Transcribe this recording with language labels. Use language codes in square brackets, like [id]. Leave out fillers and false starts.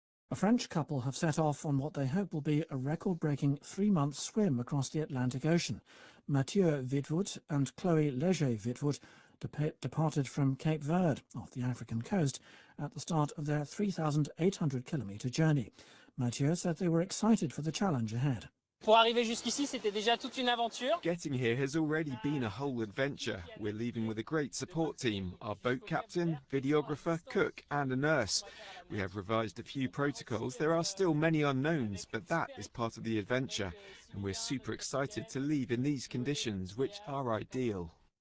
[en] A French couple have set off on what they hope will be a record-breaking 3-month swim across the Atlantic Ocean. Mathieu Wittwood and Chloe Léger-Wittwood departed from Cape Verde, off the African coast, at the start of their 3,800-kilometre journey. Mathieu said they were excited for the challenge ahead. [fr] Pour arriver jusqu'ici, c'était déjà toute une aventure. [en] Getting here has already been a whole adventure. We're leaving with a great support team, our boat captain, videographer, cook and a nurse. We have revised a few protocols. There are still many unknowns, but that is part of the adventure. And we're super excited to leave in these conditions, which are ideal.